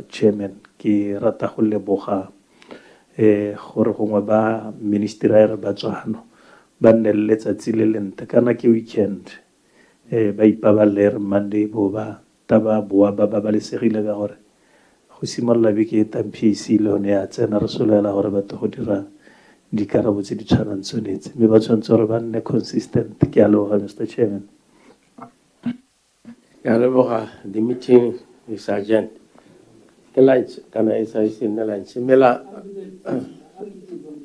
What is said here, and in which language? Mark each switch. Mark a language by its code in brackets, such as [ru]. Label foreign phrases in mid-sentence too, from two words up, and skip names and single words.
[tn] Chairman ke rata go leboga gore gongwe ba ministry ya re Botswana ba nne le letsatsi le lente kana ke weekend ba ipaballe re Monday bo ba taba boa ba babalesegile ka gore go simolola beke e tampisi le one ya tsena re solela gore batho go dira dikarabo tse di tshwanang tsonetse mme ba tshwanetse gore ba nne consistent ke a leboga Mr. Chairman. Ke a leboga [en] the meeting is adjourned. [tn] Ke lunch kana e sa ise nne lunch mela